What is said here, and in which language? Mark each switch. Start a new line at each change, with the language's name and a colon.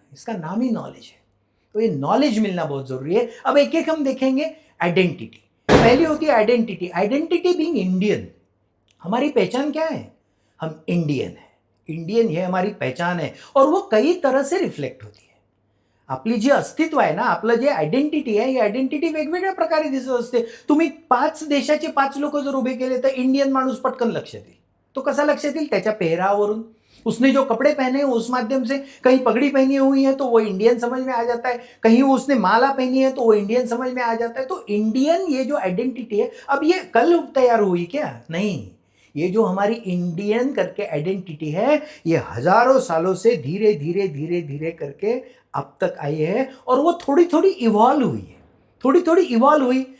Hindi: इसका नाम ही नॉलेज है. तो ये नॉलेज मिलना बहुत जरूरी है. अब एक एक हम देखेंगे. आइडेंटिटी पहली होती है. आइडेंटिटी बीइंग इंडियन, हमारी पहचान क्या है? हम इंडियन है. इंडियन हे हमारी पहचान है और वो कई तरह से रिफ्लेक्ट होती है.
Marathi: आपली जी अस्तित्व आहे ना, आपलं जे आयडेंटिटी आहे, ही आयडेंटिटी वेगवेगळ्या प्रकारे दिसत असते. तुम्ही 5 देशाचे 5 लोक जर उभे केले तर इंडियन माणूस पटकन लक्षात येईल. तो कसा लक्षात येईल? त्याच्या पेहरावरून.
Hindi: उसने जो कपड़े पहने उस माध्यम से, कहीं पगड़ी पहनी हुई है तो वो इंडियन समझ में आ जाता है, कहीं उसने माला पहनी है तो वो इंडियन समझ में आ जाता है. तो इंडियन ये जो आइडेंटिटी है, अब ये कल तैयार हुई क्या? नहीं, ये जो हमारी इंडियन करके आइडेंटिटी है, ये हजारों सालों से धीरे धीरे धीरे धीरे करके अब तक आई है और वो थोड़ी थोड़ी इवॉल्व हुई है. थोड़ी थोड़ी इवॉल्व हुई.